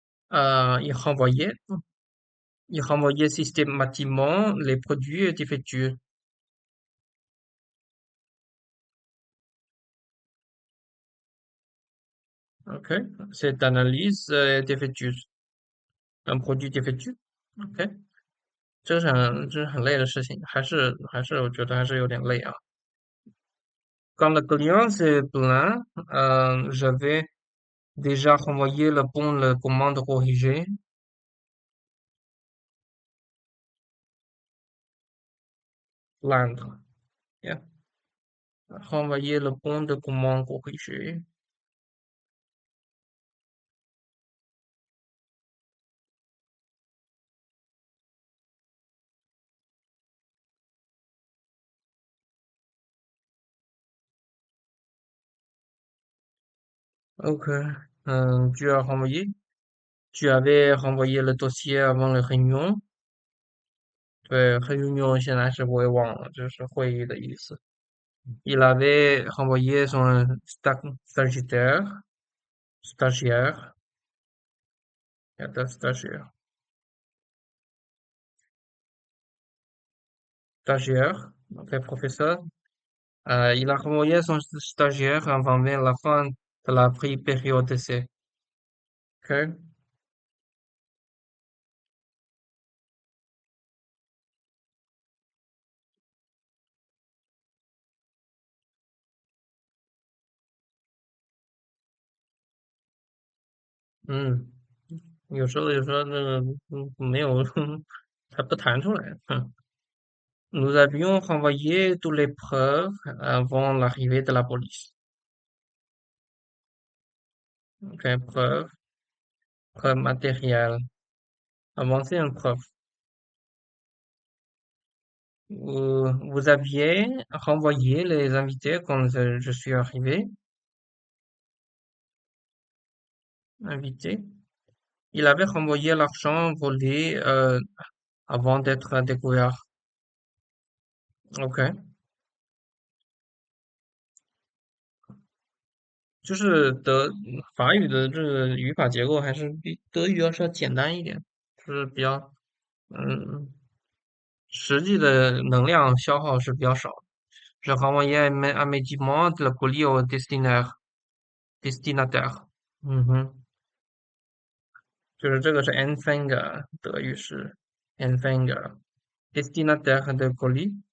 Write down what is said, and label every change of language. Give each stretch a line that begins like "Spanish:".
French: Il renvoyait systématiquement les produits défectueux. Ok. Cette analyse est défectueuse. Un produit défectueux. Ok.
Chinese: 这是很累的事情，还是我觉得还是有点累啊。
French: quand le client s'est plaint, j'avais déjà renvoyé le bon la commande corrigée. Plaindre. Yeah. Renvoyer le bon de commande corrigé. OK. Tu as renvoyé? Tu avais renvoyé le dossier avant la réunion？
Chinese: 对，réunion 现在是我也忘了，这是会议的意思。
French: Il avait renvoyé son stagiaire, stagiaire, stagiaire, stagiaire, ok, professeur. Il a renvoyé son stagiaire avant même la fin de la période d'essai. Ok.
Chinese: 嗯，有时候那个没有，它不弹出来。
French: Nous avions renvoyé toutes les preuves avant l'arrivée de la police. Ok, preuve, preuve matérielle. Avancer une preuve. Vous aviez renvoyé les invités quand je suis arrivé. Invité. Il avait renvoyé l'argent volé avant d'être découvert.
Chinese: OK，就是法语的这个语法结构还是比德语要稍简单一点，就是比较嗯，实际的能量消耗是比较少的。
French: Je renvoyais immédiatement le colis au destinataire。
Chinese: 嗯哼，就是这个是 Empfänger，德语是 Empfänger，
French: destinataire de colis。